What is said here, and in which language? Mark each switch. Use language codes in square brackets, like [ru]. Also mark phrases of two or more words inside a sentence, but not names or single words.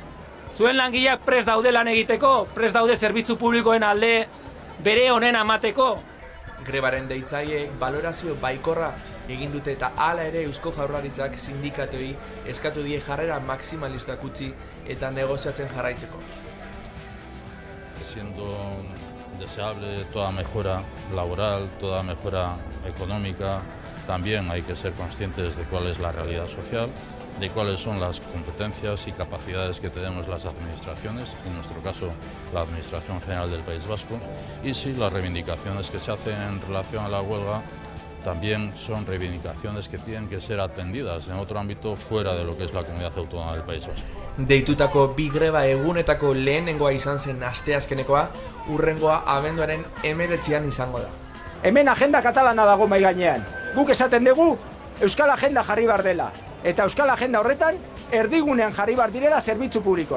[eu] Zuen langileak prest daude lan egiteko, prest daude zerbitzu publikoen alde bere honen amateko. Grebaren deitzaileek balorazio baikorra egin dute eta hala ere Eusko Jaurlaritzak sindikatuei eskatu die jarrera maximalistak utzi eta negoziatzen jarraitzeko. [es] Siendo deseable toda mejora laboral, toda mejora económica, también hay que ser conscientes de cuál es la realidad social, de cuáles son las competencias y capacidades que tenemos las administraciones, en nuestro caso la Administración General del País Vasco, y si las reivindicaciones que se hacen en relación a la huelga también son reivindicaciones que tienen que ser atendidas en otro ámbito fuera de lo que es la Comunidad Autónoma del País Vasco. [eu] Deitutako bi greba egunetako lehenengoa izan zen asteazkenekoa, urrengoa abenduaren 19an izango da. Hemen agenda katalana dago mai gainean. Guk esaten dugu Euskal Agenda jarri bar dela. Eta Euskal Agenda horretan erdigunean jarri bar direla zerbitzu publikoa.